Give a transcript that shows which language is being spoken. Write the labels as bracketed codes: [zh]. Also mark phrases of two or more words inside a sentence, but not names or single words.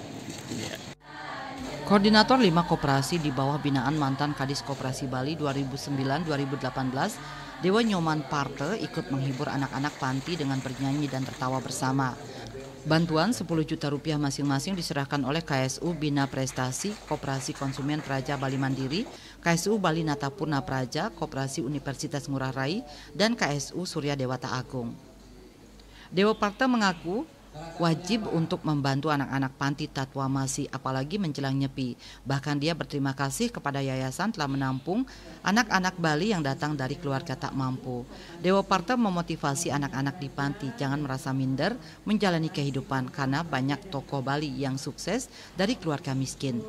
[id] Koordinator 5 koperasi di bawah binaan mantan Kadis Koperasi Bali 2009-2018, Dewa Nyoman Parte ikut menghibur anak-anak panti dengan bernyanyi dan tertawa bersama. Bantuan 10 juta rupiah masing-masing diserahkan oleh KSU Bina Prestasi, Koperasi Konsumen Praja Bali Mandiri, KSU Bali Natapurna Praja, Koperasi Universitas Ngurah Rai, dan KSU Surya Dewata Agung. Dewa Parte mengaku wajib untuk membantu anak-anak panti Tatuamasi apalagi menjelang Nyepi. Bahkan dia berterima kasih kepada yayasan telah menampung anak-anak Bali yang datang dari keluarga tak mampu. Dewa Parte memotivasi anak-anak di panti jangan merasa minder menjalani kehidupan karena banyak tokoh Bali yang sukses dari keluarga miskin.